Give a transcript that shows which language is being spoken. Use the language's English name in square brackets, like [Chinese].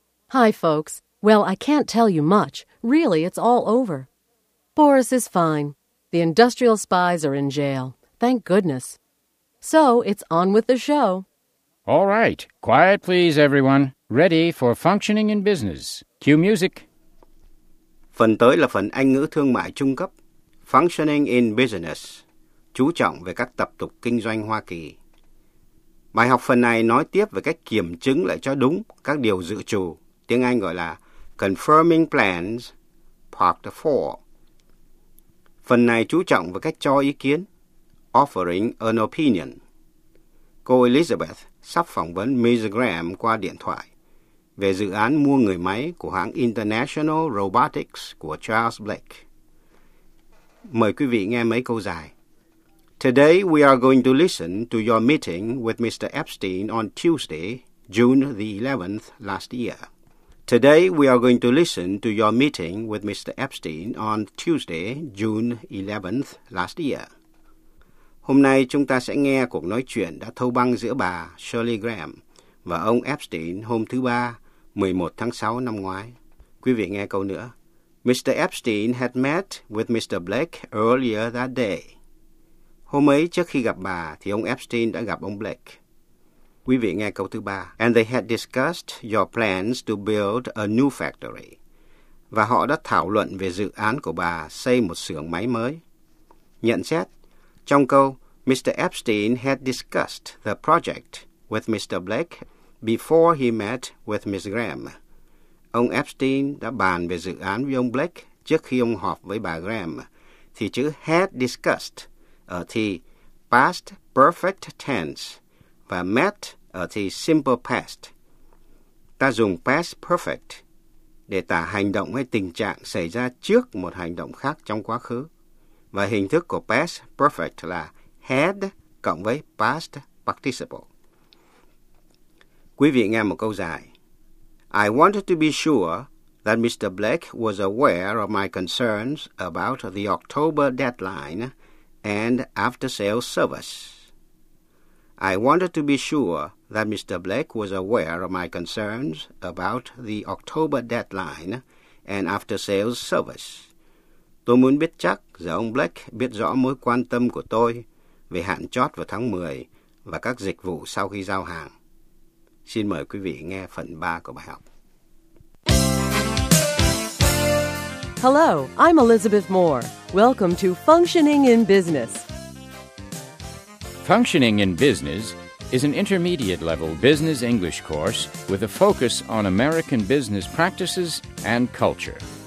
[English] Hi, folks. Well, I can't tell you much, Really, it's all over. Boris is fine. The industrial spies are in jail. Thank goodness. So, it's on with the show. All right. Quiet, please, everyone. Ready for functioning in business. Cue music. [Vietnamese] Phần tới là phần Anh ngữ thương mại trung cấp, Functioning in Business, chú trọng về các tập tục kinh doanh Hoa Kỳ. Bài học phần này nói tiếp về cách kiểm chứng lại cho đúng các điều dự trù, tiếng Anh gọi là Confirming Plans, Part 4. Phần này chú trọng về cách cho ý kiến, Offering an Opinion. Cô Elizabeth sắp phỏng vấn Ms. Graham qua điện thoại về dự án mua người máy của hãng International Robotics của Charles Blake. Mời quý vị nghe mấy câu dài. [English] Today we are going to listen to your meeting with Mr. Epstein on Tuesday, June the 11th last year. Today we are going to listen to your meeting with Mr. Epstein on Tuesday, June 11th last year. [Vietnamese] Hôm nay chúng ta sẽ nghe cuộc nói chuyện đã thâu băng giữa bà Shirley Graham và ông Epstein hôm thứ ba, 11 tháng 6 năm ngoái. Quý vị nghe câu nữa. [English] Mr. Epstein had met with Mr. Blake earlier that day. [Vietnamese] Hôm ấy trước khi gặp bà thì ông Epstein đã gặp ông Blake. Quý vị nghe câu thứ ba. [English] And they had discussed your plans to build a new factory. [Vietnamese] Và họ đã thảo luận về dự án của bà xây một xưởng máy mới. Nhận xét. Trong câu, Mr. [English] Epstein had discussed the project with Mr. Blake before he met with Ms. Graham. [Vietnamese] Ông Epstein đã bàn về dự án với ông Blake trước khi ông họp với bà Graham. Thì chữ [English] had discussed [Vietnamese] ở thì past perfect tense và met ở thì simple past. Ta dùng past perfect để tả hành động hay tình trạng xảy ra trước một hành động khác trong quá khứ. Và hình thức của past perfect là had cộng với past participle. Quý vị nghe một câu dài. [English] I wanted to be sure that Mr. Blake was aware of my concerns about the October deadline and after-sales service. I wanted to be sure that Mr. Blake was aware of my concerns about the October deadline and after-sales service. [Vietnamese] Tôi muốn biết chắc rằng ông Blake biết rõ mối quan tâm của tôi về hạn chót vào tháng 10 và các dịch vụ sau khi giao hàng. Xin mời quý vị nghe phần 3 của bài học. [English] Hello, I'm Elizabeth Moore. Welcome to Functioning in Business. Functioning in Business is an intermediate level business English course with a focus on American business practices and culture.